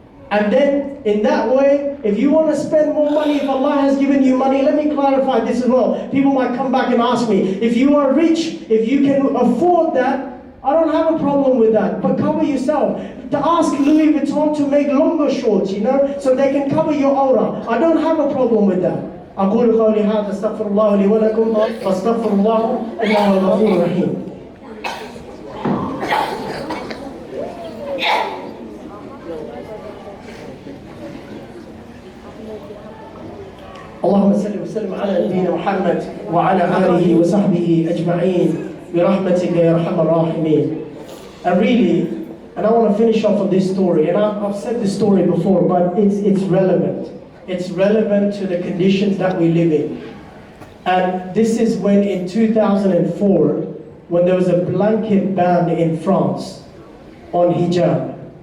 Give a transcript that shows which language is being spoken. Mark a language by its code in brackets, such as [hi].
[en] And then, in that way, if you want to spend more money, if Allah has given you money, let me clarify this as well. People might come back and ask me, if you are rich, if you can afford that, I don't have a problem with that, but cover yourself. To ask Louis Vuitton to make longer shorts, so they can cover your aura. I don't have a problem with that. [ar] أقول قولي هذا استغفر الله لي ولكم فاستغفر الله إنه هو الغفور الرحيم. اللهم صل وسلم على نبينا محمد وعلى آله وصحبه أجمعين برحمتك يا أرحم الراحمين. [en] And I want to finish off on this story, and I've said this story before, but it's relevant. It's relevant to the conditions that we live in. And this is when in 2004, when there was a blanket ban in France on hijab.